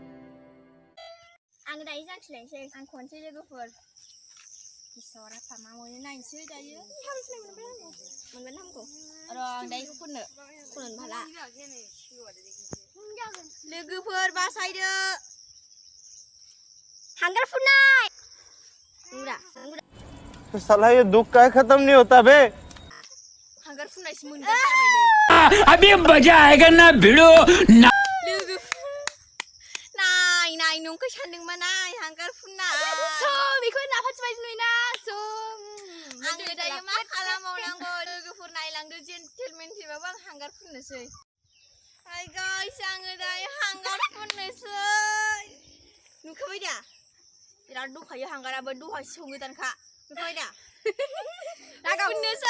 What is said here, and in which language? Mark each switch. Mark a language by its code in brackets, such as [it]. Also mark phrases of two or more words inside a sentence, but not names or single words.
[brx] आं दायो जाखिनायसै आं खनसै लोगोफोर इसरा फामा मोनो नायनोसै दायो मोनगोन हामगौ र' आं दायो खननो हाला लोगोफोर बासायदो हांगार फुननाय [hi] साला ये दुख का खत्म नहीं होता बे [brx] हांगार फुननायसो मोनगोन [hi] अभी मजा आएगा ना भिड़ो [brx] नाय नंखाय सानदोंमोन नाय हांगार फुननाय बेखौ नाफाथि बायदि नुयोना आङो दायो मा खालामबावनांगौ लोगोफोर नायलांदो जेन्टेलमेन थेबाबो आं हांगार फुननोसै [en] Hi guys [brx] आङो दायो हांगार फुननोसै नुखाबाय दा बिराद दंखायो हांगाराबो दहायसो संगोदानखा नुखाबाय दा फुननोसै